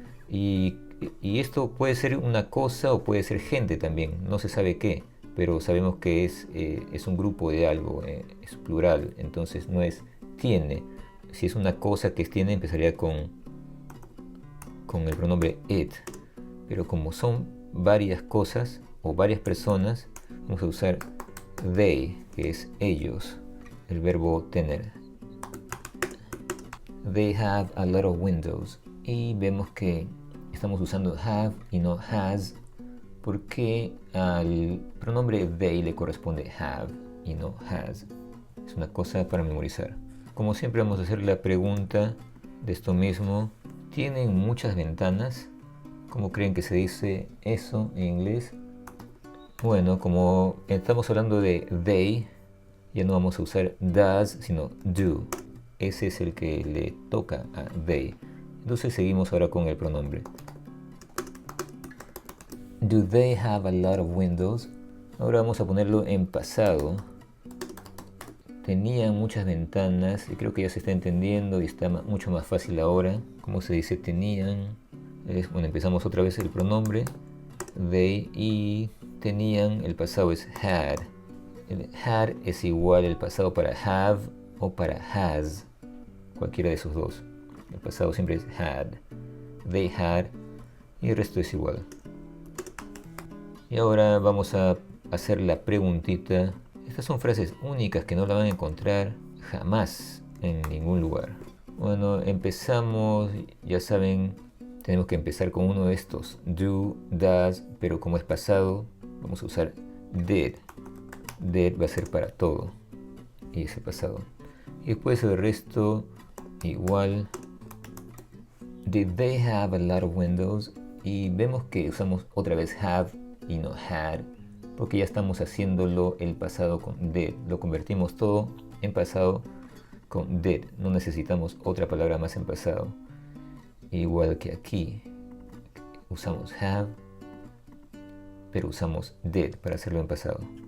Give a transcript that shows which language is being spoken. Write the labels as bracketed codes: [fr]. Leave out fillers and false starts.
[es] Y esto puede ser una cosa o puede ser gente también, no se sabe qué, pero sabemos que es un grupo de algo, es plural, entonces no es tiene. Si es una cosa que tiene, empezaría con el pronombre it, pero como son varias cosas o varias personas, vamos a usar they, que es ellos, el verbo tener. [en] They have a lot of windows. [es] Y vemos que estamos usando have y no has porque al pronombre they le corresponde have y no has. Es una cosa para memorizar. Como siempre vamos a hacer la pregunta de esto mismo. ¿Tienen muchas ventanas? ¿Cómo creen que se dice eso en inglés? Bueno, como estamos hablando de they, ya no vamos a usar does sino do. Ese es el que le toca a they. Entonces seguimos ahora con el pronombre. [en] Do they have a lot of windows? [es] Ahora vamos a ponerlo en pasado. Tenían muchas ventanas y creo que ya se está entendiendo y está mucho más fácil ahora. ¿Cómo se dice tenían? Bueno, empezamos otra vez el pronombre. They y tenían, el pasado es had. El had es igual el pasado para have o para has. Cualquiera de esos dos. El pasado siempre es had. They had. Y el resto es igual. Y ahora vamos a hacer la preguntita. Estas son frases únicas que no la van a encontrar jamás en ningún lugar. Bueno, empezamos. Ya saben, tenemos que empezar con uno de estos. Do, does, pero como es pasado, vamos a usar did. Did va a ser para todo. Y ese pasado. Y después el resto igual. [en] Did they have a lot of windows? [es] Y vemos que usamos otra vez have y no had, porque ya estamos haciéndolo el pasado con did. Lo convertimos todo en pasado con did, no necesitamos otra palabra más en pasado. Igual que aquí, usamos have, pero usamos did para hacerlo en pasado.